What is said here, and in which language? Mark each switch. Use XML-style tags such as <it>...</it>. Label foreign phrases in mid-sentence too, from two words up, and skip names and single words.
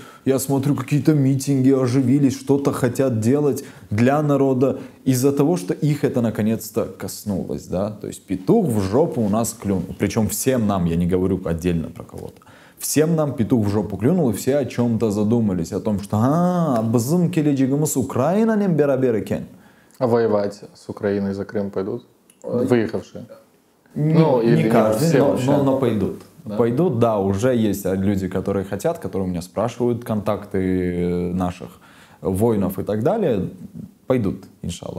<ru>Я смотрю, какие-то митинги оживились, что-то хотят делать для народа. Из-за того, что их это наконец-то коснулось. Да? То есть петух в жопу у нас клюнул. Причем всем нам, я не говорю отдельно про кого-то. Всем нам петух в жопу клюнул, и все о чем-то задумались. О том, что</ru> <crh>бзым келечегіміз Украинамен берабер екен.</crh> <ru>А воевать с Украиной за Крым пойдут? Выехавшие? Не каждый, все но пойдут. Да? Пойдут, да, уже есть люди, которые хотят, которые у меня спрашивают контакты наших воинов и так далее. Пойдут, иншаллах.</ru>